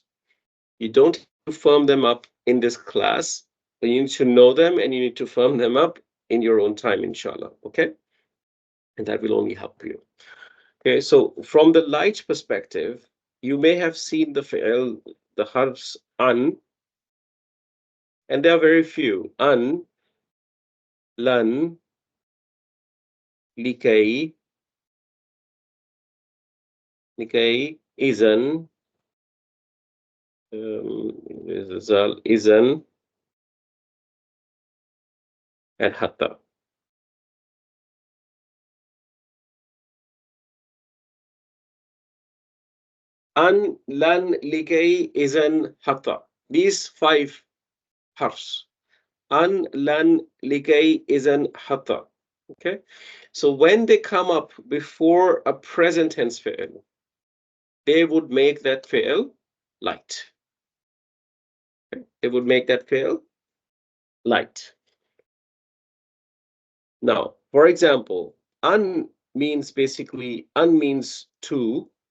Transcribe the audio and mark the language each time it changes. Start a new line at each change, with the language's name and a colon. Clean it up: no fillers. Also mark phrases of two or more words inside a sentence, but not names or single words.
English: You don't have to firm them up in this class, but you need to know them and you need to firm them up in your own time, inshallah. Okay? And that will only help you. Okay, so from the light perspective, you may have seen the fi'l, the harfs an, and there are very few. An,
Arabic: lan, likay, izan, izan,
English: and hatta. An,
Arabic: lan, likay, izan, hatta.
English: These five harfs.
Arabic: An, lan, likay, izan,
English: hatta. Okay, so when they come up before a present tense fi'l, they would make that fi'l light. Okay? They would make that fi'l light. Now, for example, an means to.